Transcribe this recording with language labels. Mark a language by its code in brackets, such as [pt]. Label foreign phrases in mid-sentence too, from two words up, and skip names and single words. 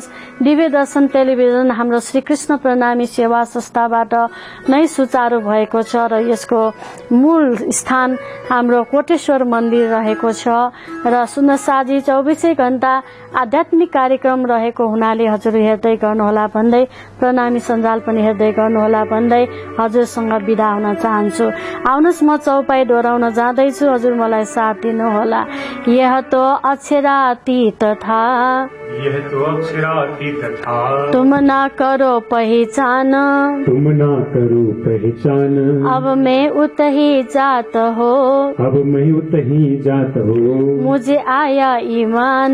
[ne] दिव्य दर्शन टेलिभिजन हाम्रो श्री कृष्ण प्रणामी सेवा संस्थाबाट नै सुचारू भएको छ र यसको मूल स्थान हाम्रो कोटेश्वर मन्दिर रहेको छ र सुनसाजी 24 घण्टा आध्यात्मिक कार्यक्रम रहेको हुनाले हजुर हेर्दै गर्नुहोला भन्दै, प्रणामी सञ्जाल पनि हेर्दै गर्नुहोला भन्दै हजुरसँग बिदा हुन चाहन्छु। आउनुहोस् म चौपाई दोहोऱ्याउन जाँदैछु, हजुर मलाई साथ दिनुहोला। [hi] यह तो अक्षरातीत था, यह तो अक्षरातीत था, तुम ना करो पहचान, तुम ना करो पहचान, अब मैं उतही जात हो, अब मैं उतही जात हो, मुझे आया ईमान,